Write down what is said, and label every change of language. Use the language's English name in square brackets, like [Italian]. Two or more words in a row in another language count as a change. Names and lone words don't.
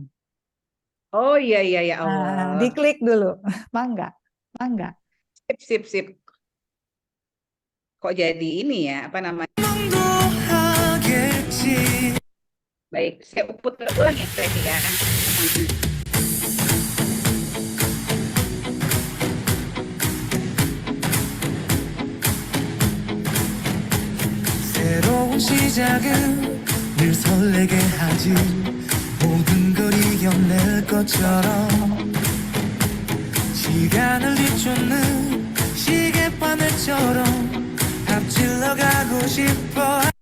[Indonesian] Oh iya ya Nah, Allah. diklik dulu, [Sundanese] mangga, mangga. [Indonesian] Sip. Kok jadi ini ya? Apa namanya? Baik, saya putar ulang ya, Freddy ya. [Korean] 새로운 시작은 늘 설레게 하지 모든 걸 이겨낼 것처럼 시간을 뒤쫓는 시계바늘처럼 앞질러 가고 싶어